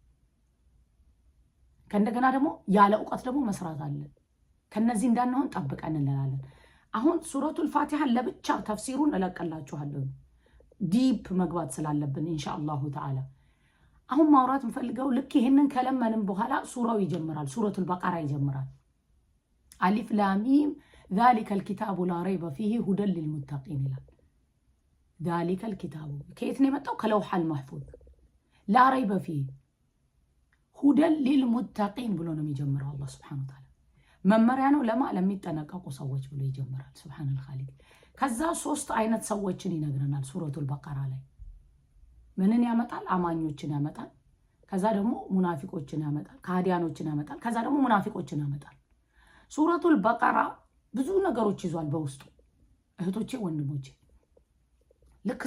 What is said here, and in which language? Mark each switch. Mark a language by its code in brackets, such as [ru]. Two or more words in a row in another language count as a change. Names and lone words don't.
[am] ከእንደገና ደግሞ ያለ ዕውቀት ደግሞ መስራት አለ። ከነዚህ እንዳንሆን ጠብቀን እንላለን። አሁን ሱረቱል ፋቲሃ ለብቻ ተፍሲሩን እለቀላችኋለሁ ዲፕ መግባት ስላለብን [ar] إن شاء الله تعالى። [am] አሁን ማውራት እንፈልገው ልክ ይሄንን ከለመንም በኋላ ሱራው ይጀምራል። ሱረቱል በቀራ ይጀምራል። [ar] ألف لام ميم ذلك الكتاب لا ريب فيه هدى للمتقين [am] ይላል። [ar] ذلك الكتاب [am] ከየት ነው የመጣው? ከለውሐ [ar] المحفوظ لا ريب فيه هدى للمتقين [am] ብሎ ነው የሚጀምረው አላህ [ar] سبحانه وتعالى። [am] መመሪያ ነው ለሚጠነቀቁ ሰዎች ብሎ ይጀምራል [ar] سبحانه خالق። [am] ከዛ ሶስት አይነት ሰዎችን ይነግረናል ሱረቱል በቀራ ላይ። ምንን ያመጣል? አማኞችን ያመጣል። ከዛ ደግሞ ሙናፊቆችን ያመጣል፣ ከሃዲያኖችን ያመጣል። ከዛ ደግሞ ሙናፊቆችን ያመጣል። ሱረቱል በቀራ ብዙ ነገሮች ይዟል በውስጡ እህቶቼ ወንድሞቼ። ልክ